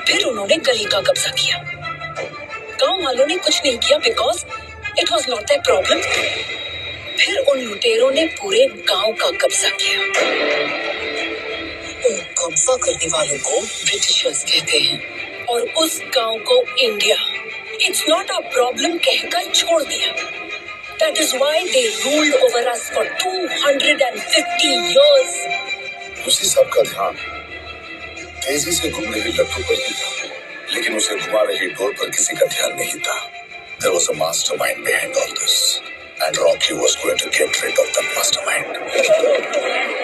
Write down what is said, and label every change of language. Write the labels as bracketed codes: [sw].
[hi] फिर उन्होंने गली का कब्जा किया। गांव वालों ने कुछ नहीं किया [en] Because it was not their problem. [hi] फिर उन लुटेरों ने पूरे गांव का कब्जा किया। उन कब्जा करने वालों को ब्रिटिशर्स कहते हैं और उस गांव को India, [en] it's not a problem [hi] कहकर छोड़ दिया। [en] That is why they ruled over us for 250 years. [hi] उसी सब का ध्यान तेजी से घूम रही लट्टू पर ही था, लेकिन उसे घुमा रही डोर पर किसी का ध्यान नहीं था। [en] There was a mastermind behind all this, and Rocky was going to get rid of that mastermind.